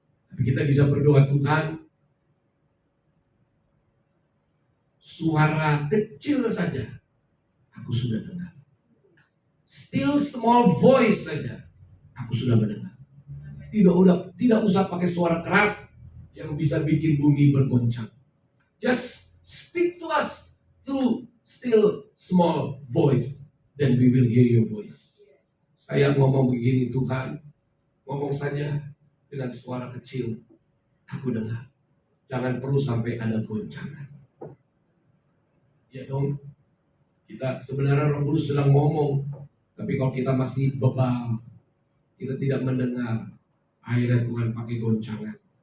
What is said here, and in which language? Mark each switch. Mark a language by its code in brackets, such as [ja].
[id] Tapi kita bisa berdoa, Tuhan, suara kecil saja aku sudah dengar. [en] Still small voice [id] saja aku sudah mendengar. Tidak usah pakai suara keras yang bisa bikin bumi bergoncang. [en] Just speak to us through still small voice, then we will hear your voice. [id] Saya ngomong begini, Tuhan, ngomong saja dengan suara kecil, aku dengar. Jangan perlu sampai ada goncangan. Ya dong, kita sebenarnya Roh Kudus sedang ngomong, tapi kalau kita masih bebal, kita tidak mendengar, akhirnya Tuhan pakai goncangan.